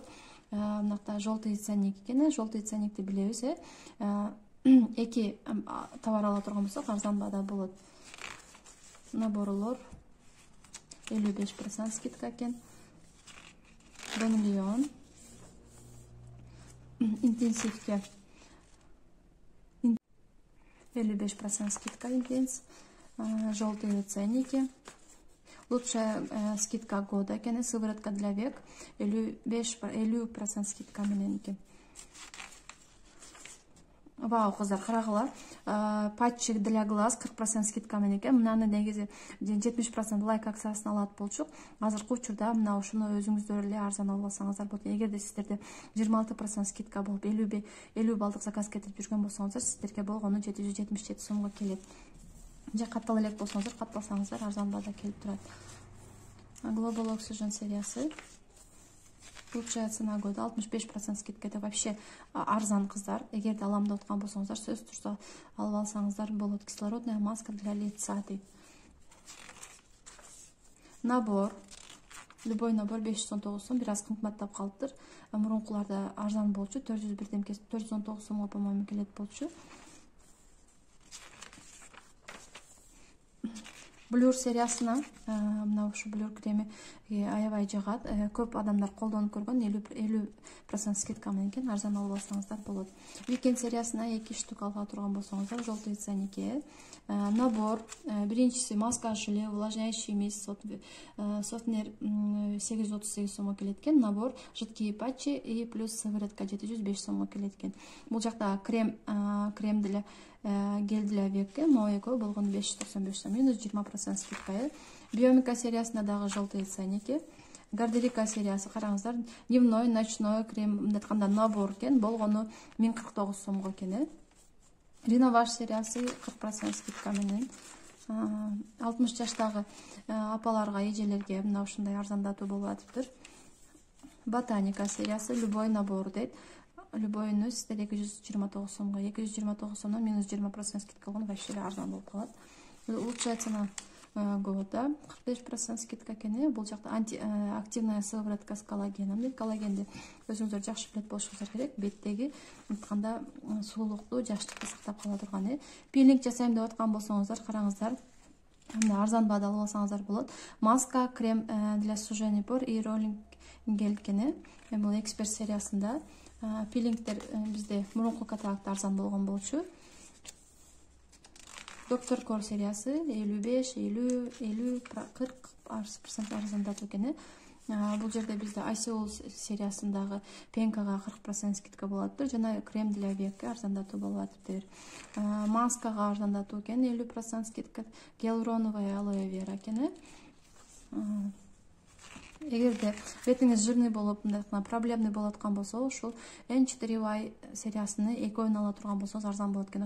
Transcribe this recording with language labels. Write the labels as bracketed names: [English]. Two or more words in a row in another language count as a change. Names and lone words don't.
[Kyrgyz] Мынакта [Russian] желтый ценник [Kyrgyz] экен. [Russian] Желтый ценникти [Kyrgyz] билебиз, эки товар ала турган болсок, арзан баада болот. Наборлор 55% скидка экен. Бонлион интенсивке 55% скидка интенс. [Russian] Желтые ценники. Лучшая скидка года экен. Сыворотка для век 50% скидка [Kyrgyz] менен экен. Вау, кыздар, карагыла. [Russian] Патчик для глаз 40% скидка [Kyrgyz] менен экен. Мынаны негизи 70% лайк акциясына алат болчук. Азыркы учурда мына ушуну өзүңүздөр эле арзан алып алсаңыздар болот. Эгерде сиздерде 26% скидка болуп 50 балдык заказ кетирип жүргөн болсоңуздар, сиздерге болгону 777 сомго келет. Же каттал элек болсоңуздар, катталсаңыздар арзан баада келип турат. Global Oxygen сериясы. [Russian] Лучшая цена года 65% скидка. Это вообще [Kyrgyz] арзан, кыздар. Эгерде алам деп аткан болсоңуздар, сөзсүз түрдө алып алсаңыздар болот. [Russian] Кислородная маска для лица дейт. Набор. Любой набор [Kyrgyz] 519 сом, бир аз кымбаттап калыптыр. Мурункуларда арзан болчу, 419 сомго по-моему келет болчу. Блюр сериясына мына ушу блюр креми аябай жагат. Көп адамдар колдонуп көргөн, 50% скидка менен экен, арзан алып алсаңыздар болот. Weekend сериясына 2 штук ала турган болсоңуздар, [Russian] желтый ценники. [Kyrgyz] Набор, биринчиси маска желе, увлажняющий мисс, софтнер 838 сомго келет экен. [Russian] Набор, жидкие патчи и плюс сыворотка 705 [Kyrgyz] сомго келет экен. Бул жакта [Russian] крем для гель для век, [Kyrgyz] моэко болгону 595 сом, минус 20% скидка. Биомика сериясына дагы [Russian] желтые ценники. [Kyrgyz] Гардерика сериясы, караңыздар, [Russian] дневной, ночной крем, [Kyrgyz] мындай набор экен, болгону 1049 сомго экен. Реноваж сериясы 40% скидка менен 60 жаштагы апаларга, эжелерге мына ушундай арзандатуу болуп атыптыр. Ботаника сериясы, [Russian] любой набор [Kyrgyz] дейт. Любойну сиздер 229 сомго, 229 сомдон минус 20% скидка болгону вообще арзан болуп калат. [Russian] Лучшая цена года 45% скидка экен. [Kyrgyz] Бул жакта [Russian] активная сыворотка с коллагеном [Kyrgyz] дейт. Коллагенди өзүңүздөр жакшы билет болушуңуздар керек. Беттеги айтканда сулуулукту, жаштыкты сактап кала турган. Пилинг жасайм деп аткан болсоңуздар, караңыздар. Арзан баада алып алсаңыздар болот. [Russian] Маска, крем для сужения пор и роллинг гель экен. [Kyrgyz] Бул эксперт сериясында. Пилингдер бизде мурунку каталогда арзан болгон болчу. Доктор Кор сериясы 55, 50, 50, 40% арзандатуу экен. Бул жерде бизде ICOL сериясындагы пенкага 40% скидка болот. Жана [Russian] крем для век [Kyrgyz] арзандатуу болуп атыптыр. Маскага арзандатуу экен, 50% скидка. [Russian] Гиалуроновая алоэ вера [Kyrgyz] экен. Эгерде бетиңиз жирный болуп, проблемный болуп аткан болсо, ушул N4Y сериясыны экөөнү ала турган болсоңуз арзан болот экен.